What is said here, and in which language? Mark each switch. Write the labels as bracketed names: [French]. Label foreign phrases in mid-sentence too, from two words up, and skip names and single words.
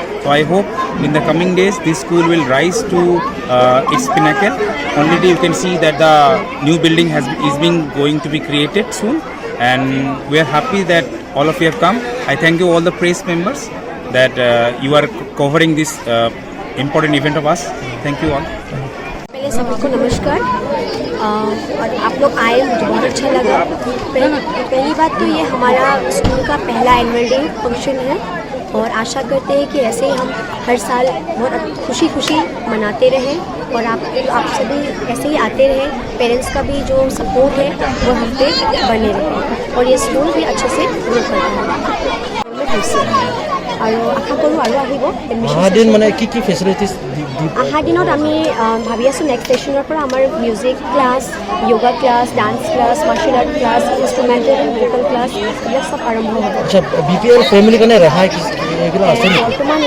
[English] So I hope in the coming days this school will rise to its pinnacle. Already you can see that the new building is going to be created soon, and we are happy that all of you have come. I thank you all the praise members that you are covering this important event of us. Thank you all. [Hindi] पहले सभी को नमस्कार। और आप लोग आए, मुझे बहुत अच्छा लगा। पहली बात तो ये हमारा स्कूल का पहला [English] annual day function [Hindi] है और आशा करते हैं कि ऐसे ही हम हर साल बहुत खुशी मनाते रहें और आप सभी ऐसे ही आते रहें। पेरेंट्स का भी जो सपोर्ट है वो हम पे बने रहे और ये स्कूल भी अच्छे से ग्रो करता है। [Assamese] আৰু আশা কৰোঁ আৰু আহিব এডমিশ্যন মানে কি ফেচিলিটিজ অহা দিনত আমি ভাবি আছোঁ [English] next session [Assamese] পৰা আমাৰ [English] music class, yoga class, dance class, martial art class, instrumental vocal class [Assamese] এইবিলাক চব আৰম্ভ হ'ব। আচ্ছা, BPL ফেমিলিৰ কাৰণে ৰেহাই এইবিলাক আছে নেকি?